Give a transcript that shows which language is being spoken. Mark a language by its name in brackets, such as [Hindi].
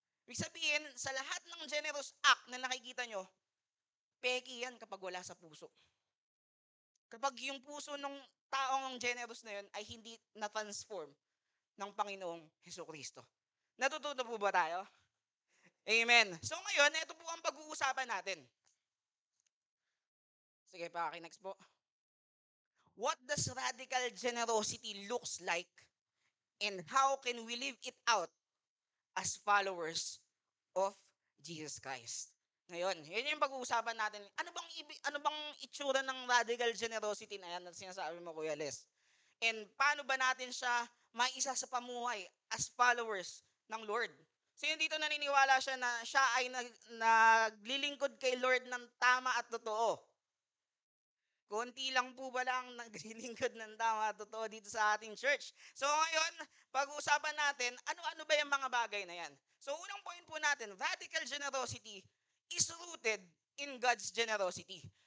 [Filipino] Ibig sabihin, sa lahat ng generous act na nakikita nyo, peki yan kapag wala sa puso. Kapag yung puso ng taong generous na yun ay hindi na-transform ng Panginoong Heso Kristo. Natututo po ba tayo? Amen. So ngayon, ito po ang pag-uusapan natin. Sige, next po. [English] What does radical generosity looks like and how can we live it out as followers of Jesus Christ? [Filipino] Ngayon, yun yung pag-uusapan natin. Ano bang itsura ng radical generosity na yan na sinasabi mo, Kuya Les? And paano ba natin siya maisa sa pamuhay [English] as followers [Filipino] ng Lord? Sino dito naniniwala siya na siya ay naglilingkod kay Lord ng tama at totoo? Konti lang po ba lang naglilingkod ng tama at totoo dito sa ating church? So ngayon, pag-uusapan natin, ano-ano ba yung mga bagay na yan? [English] So [Filipino] unang point po natin, [English] radical generosity is rooted in God's generosity.